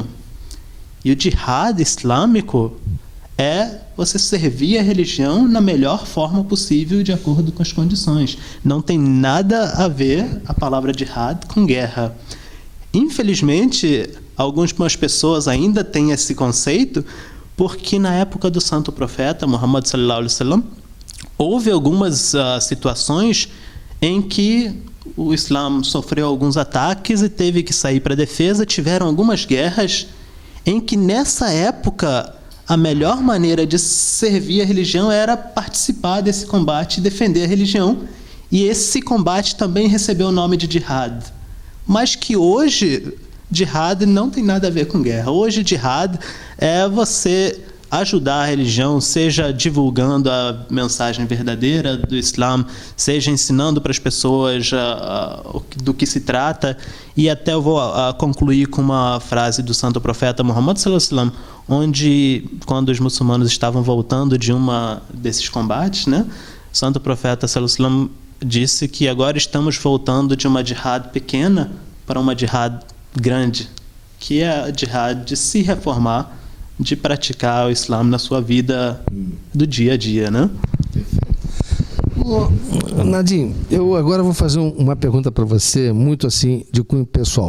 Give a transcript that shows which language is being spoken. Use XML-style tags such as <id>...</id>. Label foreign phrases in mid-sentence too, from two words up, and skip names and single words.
<pt>E o jihad islâmico é você servir a religião na melhor forma possível, de acordo com as condições. Não tem nada a ver a palavra jihad com guerra. Infelizmente, algumas pessoas ainda têm esse conceito, porque na época do santo profeta Muhammad</pt> <ar>صلى الله عليه وسلم</ar> <pt>houve algumas situações em que o Islã sofreu alguns ataques e teve que sair para a defesa. Tiveram algumas guerras em que, nessa época, a melhor maneira de servir a religião era participar desse combate e defender a religião. E esse combate também recebeu o nome de jihad. mas que hoje jihad não tem nada a ver com guerra. Hoje jihad é você ajudar a religião, seja divulgando a mensagem verdadeira do Islã, seja ensinando para as pessoas do que se trata. E até eu vou concluir com uma frase do santo profeta Muhammad</pt> <ar>صلى الله عليه وسلم,</ar> <pt>onde, quando os muçulmanos estavam voltando de desses combates, né, o santo profeta</pt> <ar>صلى الله عليه وسلم</ar> <pt>disse que agora estamos voltando de uma jihad pequena para uma jihad grande, que é a jihad de se reformar, de praticar o Islã na sua vida do dia a dia, né? Nadim, eu agora vou fazer uma pergunta para você, muito assim, de cunho pessoal.</pt>